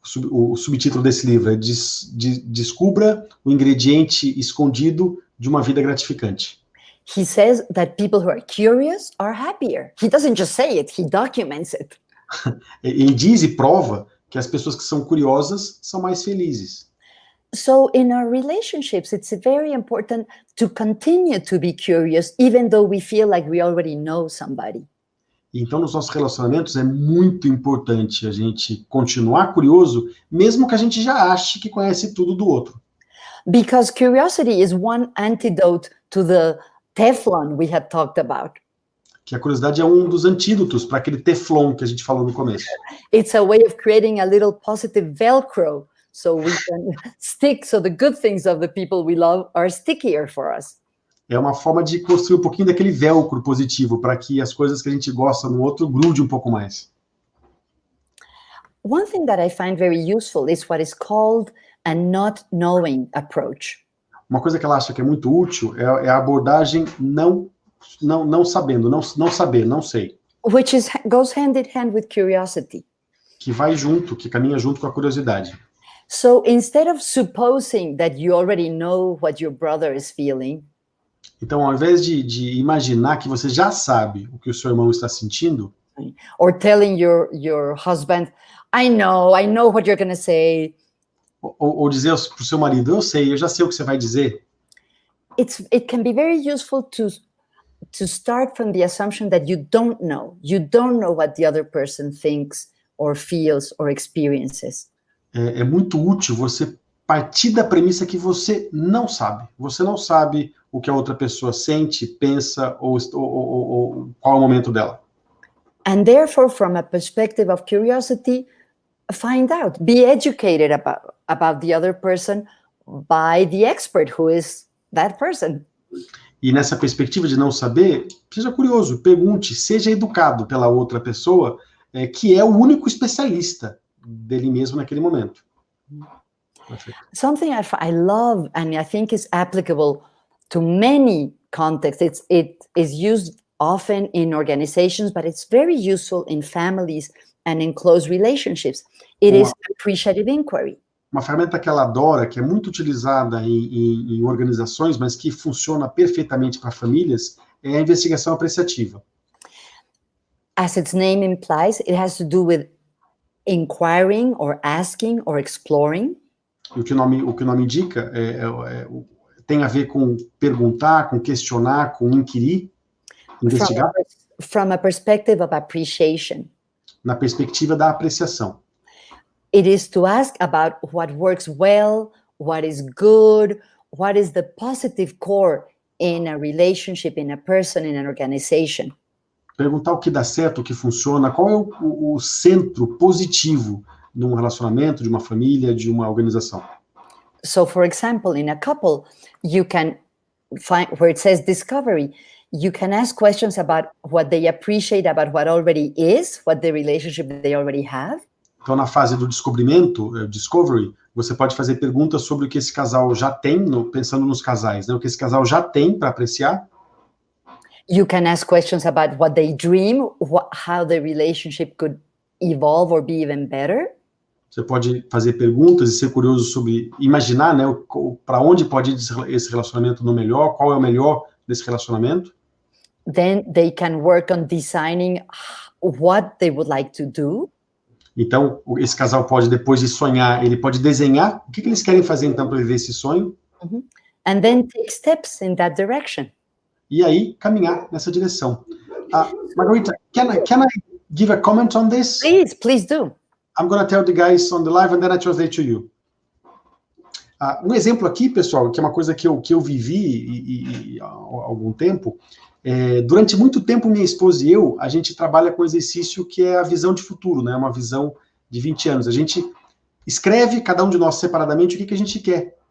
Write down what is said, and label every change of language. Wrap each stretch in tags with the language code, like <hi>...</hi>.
<pt>O subtítulo desse livro é Descubra o ingrediente escondido de uma vida gratificante.</pt> <en>He says that people who are curious are happier. He doesn't just say it, he documents it.</en> <pt>Ele diz e prova que as pessoas que são curiosas são mais felizes.</pt> <en>So in our relationships, it's very important to continue to be curious, even though we feel like we already know somebody.</en> <pt>Então, nos nossos relacionamentos, é muito importante a gente continuar curioso, mesmo que a gente já ache que conhece tudo do outro.</pt> <en>Because curiosity is one antidote to the Teflon we had talked about.</en> <pt>Que a curiosidade é um dos antídotos para aquele teflon que a gente falou no começo.</pt> <en>It's a way of creating a little positive Velcro, so we can stick, so the good things of the people we love are stickier for us.</en> <pt>É uma forma de construir um pouquinho daquele velcro positivo, para que as coisas que a gente gosta no outro grude um pouco mais.</pt> <en>One thing that I find very useful is what is called a not knowing approach.</en> <pt>Uma coisa que ela acha que é muito útil é a abordagem não sabendo, não saber, não sei.</pt> <en>Which goes hand in hand with curiosity.</en> <pt>Que vai junto, que caminha junto com a curiosidade.</pt> <en>So instead of supposing that you already know what your brother is feeling,</en> <pt>então, ao invés de imaginar que você já sabe o que o seu irmão está sentindo,</pt> <en>or telling your husband, I know what you're going to say,</en> <pt>ou dizer para o seu marido, eu já sei o que você vai dizer.</pt> <en>It can be very useful to start from the assumption that you don't know what the other person thinks or feels or experiences.</en> <pt>É muito útil você partir da premissa que você não sabe. Você não sabe o que a outra pessoa sente, pensa, ou qual é o momento dela.</pt> <en>And therefore, from a perspective of curiosity, find out, be educated about the other person by the expert who is that person.</en> <pt>E nessa perspectiva de não saber, seja curioso, pergunte, seja educado pela outra pessoa, que é o único especialista dele mesmo naquele momento.</pt> <en>Something I love and I think is applicable to many contexts. It is used often in organizations, but it's very useful in families and in close relationships. It is appreciative inquiry.</en> <pt>Uma ferramenta que ela adora, que é muito utilizada em organizações, mas que funciona perfeitamente para famílias, é a investigação apreciativa.</pt> <en>As its name implies, it has to do with inquiring or asking or exploring.</en> <pt>E o que o nome indica tem a ver com perguntar, com questionar, com inquirir, investigar.</pt> <en>From a perspective of appreciation.</en> <pt>Na perspectiva da apreciação.</pt> <en>It is to ask about what works well, what is good, what is the positive core in a relationship, in a person, in an organization.</en> <pt>Perguntar o que dá certo, o que funciona, qual é o centro positivo de um relacionamento, de uma família, de uma organização.</pt> <en>So, for example, in a couple, you can find, where it says discovery, you can ask questions about what they appreciate about what already is, what the relationship they already have.</en> <pt>Então, na fase do descobrimento, discovery, você pode fazer perguntas sobre o que esse casal já tem, pensando nos casais, né? O que esse casal já tem para apreciar.</pt> <en>You can ask questions about what they dream, how the relationship could evolve or be even better.</en> <pt>Você pode fazer perguntas e ser curioso sobre imaginar, né, para onde pode ir esse relacionamento no melhor, qual é o melhor desse relacionamento.</pt> <en>Then they can work on designing what they would like to do.</en> <pt>Então, esse casal pode, depois de sonhar, ele pode desenhar o que eles querem fazer, então, para viver esse sonho.</pt> <en>And then take steps in that direction.</en> <pt>E aí, caminhar nessa direção.</pt> <en>Margarita, can I give a comment on this? Please do. I'm going to tell the guys on the live and then I translate to you.</en> <pt>Um exemplo aqui, pessoal, que é uma coisa que eu vivi há algum tempo. Durante muito tempo, minha esposa e eu, a gente trabalha com um exercício que é a visão de futuro, né? Uma visão de 20 anos. A gente escreve, cada um de nós separadamente, o que a gente quer</pt>